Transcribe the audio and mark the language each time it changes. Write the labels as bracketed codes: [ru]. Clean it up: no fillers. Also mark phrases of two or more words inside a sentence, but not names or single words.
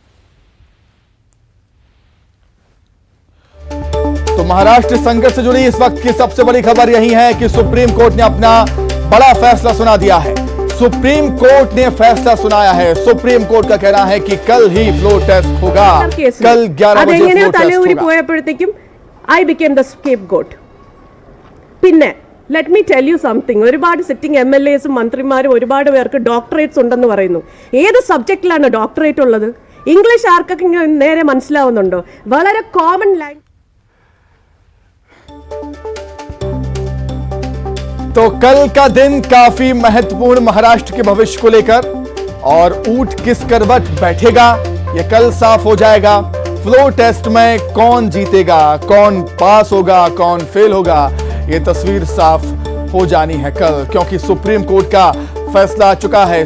[hi] तो महाराष्ट्र संकट से जुड़ी इस वक्त की सबसे बड़ी खबर यही है कि सुप्रीम कोर्ट ने अपना बड़ा फैसला सुना दिया है। सुप्रीम कोर्ट ने फैसला सुनाया है। सुप्रीम कोर्ट का कहना है कि कल ही [en] floor test [hi] होगा, कल 11 बजे [en] floor test പോയപ്പോഴത്തേക്കും I became the scapegoat. പിന്നെ let me tell you something, [ml] ഒരുപാട് [en] sitting MLAs [ml] മന്ത്രിമാരും ഒരുപാട് പേർക്ക് ഡോക്ടറേറ്റ്സ് ഉണ്ടെന്ന് പറയുന്നു. ഏത് സബ്ജക്റ്റിലാണ് ഡോക്ടറേറ്റ് ഉള്ളത്? ഇംഗ്ലീഷ് ആർക്കൊക്കെ നേരെ മനസ്സിലാവുന്നുണ്ടോ? [en] വളരെ common language. [hi] तो कल का दिन काफी महत्वपूर्ण महाराष्ट्र के भविष्य को लेकर, और ऊंट किस करवट बैठेगा यह कल साफ हो जाएगा। [en] floor test [hi] में कौन जीतेगा, कौन पास होगा, कौन फेल होगा, यह तस्वीर साफ हो जानी है कल, क्योंकि सुप्रीम कोर्ट का फैसला आ चुका है।